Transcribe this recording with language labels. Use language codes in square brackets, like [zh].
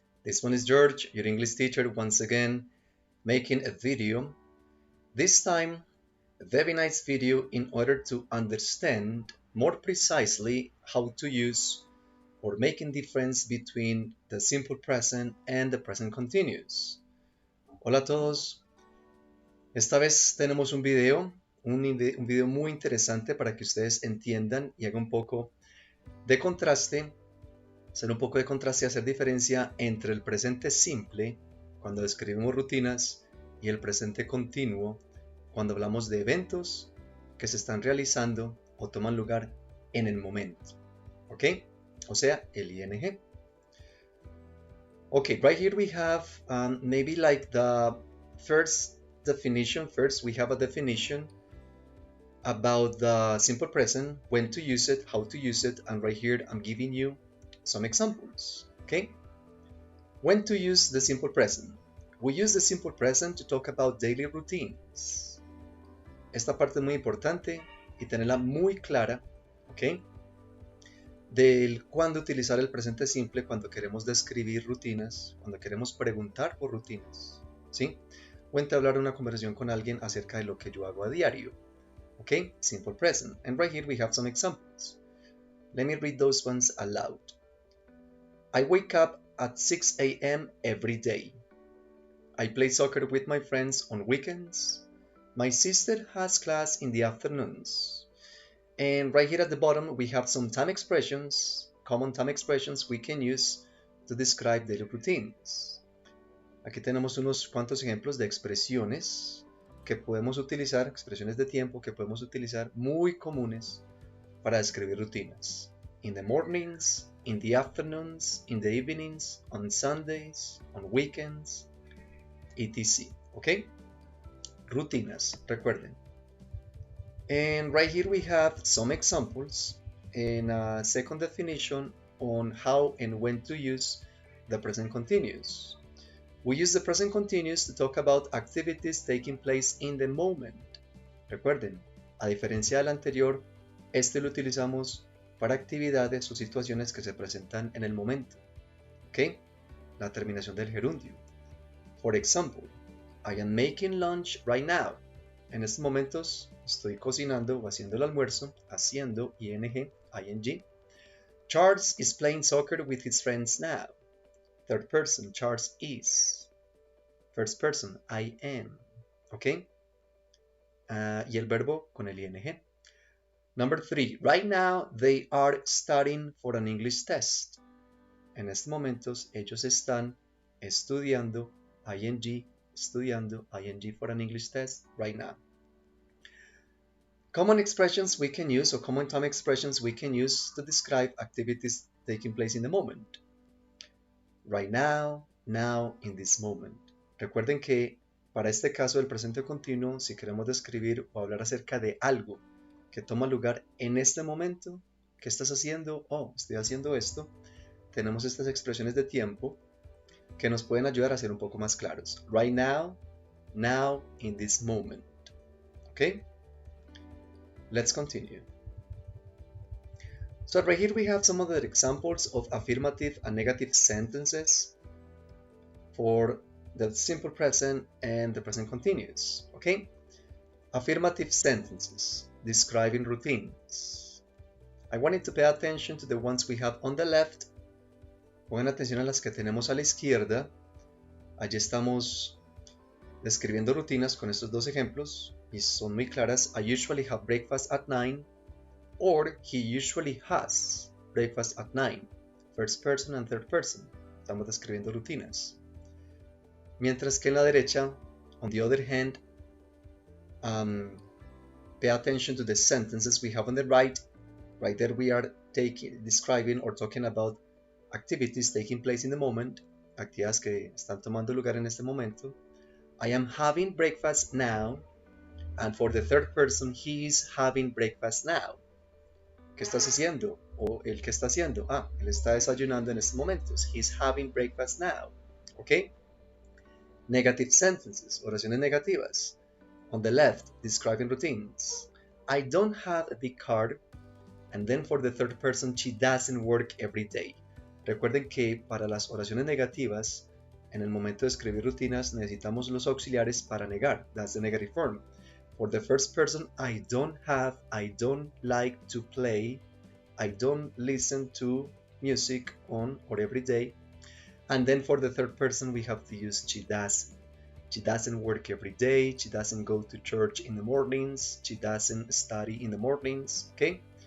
[en] This one is George, your English teacher once again, making a video. This time, a very nice video in order to understand more precisely how to use or making difference between the simple present and the present continuous. [es] Hola a todos. Esta vez tenemos un video muy interesante para que ustedes entiendan y hagan un poco de contraste hacer un poco de contraste y hacer diferencia entre el presente simple, cuando describimos rutinas, y el presente continuo, cuando hablamos de eventos que se están realizando o toman lugar en el momento. ¿Ok? O sea, el ing. [en] Okay, right here we have maybe like the first definition. First, we have a definition about the simple present, when to use it, how to use it, and right here I'm giving you some examples. Okay? When to use the simple present. We use the simple present to talk about daily routines. [es] Esta parte es muy importante y tenerla muy clara, ¿ok? Del cuándo utilizar el presente simple cuando queremos describir rutinas, cuando queremos preguntar por rutinas, ¿sí? O entablar una conversación con alguien acerca de lo que yo hago a diario, ¿ok? [en] Simple present. And right here we have some examples. Let me read those ones aloud. I wake up at 6 a.m. every day. I play soccer with my friends on weekends. My sister has class in the afternoons. And right here at the bottom, we have some time expressions, common time expressions we can use to describe daily routines. [es] Aquí tenemos unos cuantos ejemplos de expresiones que podemos utilizar, expresiones de tiempo que podemos utilizar muy comunes para describir rutinas. [en] In the mornings, in the afternoons, in the evenings, on Sundays, on weekends, etc. ¿Ok? [es] Rutinas, recuerden. [en] And right here we have some examples and a second definition on how and when to use the present continuous. We use the present continuous to talk about activities taking place in the moment. [es] Recuerden, a diferencia del anterior, este lo utilizamos para actividades o situaciones que se presentan en el momento. ¿Ok? La terminación del gerundio. [en] For example, I am making lunch right now. [es] En estos momentos estoy cocinando o haciendo el almuerzo, haciendo ing. [en] Charles is playing soccer with his friends now. Third person, Charles is. First person, I am. ¿Ok? [es] Y el verbo con el ing. [en] Number 3, right now they are studying for an English test. [es] En estos momentos ellos están estudiando ing [en] for an English test right now. Common expressions we can use, or common time expressions we can use to describe activities taking place in the moment. Right now, now, in this moment. [es] Recuerden que para este caso del presente continuo, si queremos describir o hablar acerca de algo que toma lugar en este momento, ¿qué estás haciendo? Oh, estoy haciendo esto. Tenemos estas expresiones de tiempo que nos pueden ayudar a ser un poco más claros. [en] Right now, now, in this moment. ¿Ok? Let's continue. So right here we have some other examples of affirmative and negative sentences for the simple present and the present continuous. Okay? Affirmative sentences describing routines. I wanted to pay attention to the ones we have on the left. [es] Pongan atención a las que tenemos a la izquierda. Allí estamos describiendo rutinas con estos dos ejemplos y son muy claras. [en] I usually have breakfast at 9, or he usually has breakfast at 9. First person and third person. [es] Estamos describiendo rutinas. Mientras que en la derecha, [en] on the other hand, pay attention to the sentences we have on the right. Right there we are describing or talking about activities taking place in the moment. [es] Actividades que están tomando lugar en este momento. [en] I am having breakfast now. And for the third person, he is having breakfast now. [es] ¿Qué estás haciendo? O el que está haciendo. Él está desayunando en estos momentos. [en] He's having breakfast now. ¿Ok? Negative sentences, [es] oraciones negativas. [en] On the left, describing routines. I don't have a big car. And then for the third person, she doesn't work every day. [es] Recuerden que para las oraciones negativas, en el momento de escribir rutinas, necesitamos los auxiliares para negar. [en] That's the negative form. For the first person, I don't have, I don't like to play, I don't listen to music on or every day. And then for the third person, we have to use she doesn't. She doesn't work every day, she doesn't go to church in the mornings, she doesn't study in the mornings, okay?